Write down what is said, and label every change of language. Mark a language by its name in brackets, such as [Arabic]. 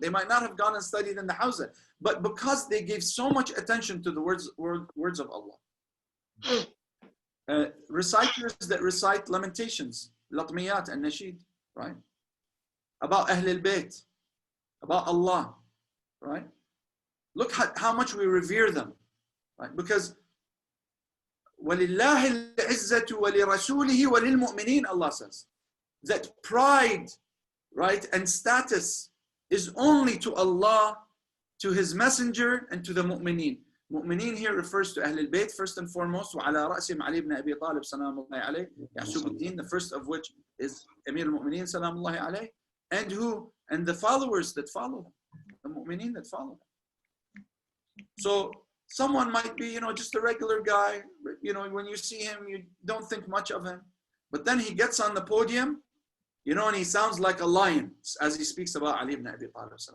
[English] They might not have gone and studied in the Hawza, but because they gave so much attention to the words of Allah. Reciters that recite lamentations, latmiyat and nasheed, right? About Ahl al-Bayt, about Allah, right? Look how much we revere them. right? Because [Arabic] وَلِلَّهِ الْعِزَّةُ وَلِرَسُولِهِ وَلِلْمُؤْمِنِينَ, [English] Allah says. That pride, right, and status is only to Allah, to His Messenger, and to the mu'mineen. Mu'mineen here refers to Ahlul Bayt first and foremost. [Arabic] وَعَلَى رَأْسِهِمْ عَلِي ibn Abi Talib سَلَامُ اللَّهِ عَلَيْهِ يَعْسُوبُ الدِّينِ, [English] the first of which is [Arabic] Amir al-Mu'mineen سَلَامُ اللَّهِ عَلَيْهِ. [English] And who? And the followers that follow them, the mu'mineen that follow them. So someone might be, just a regular guy, when you see him, you don't think much of him. But then he gets on the podium, and he sounds like a lion as he speaks about Ali ibn Abi Talib.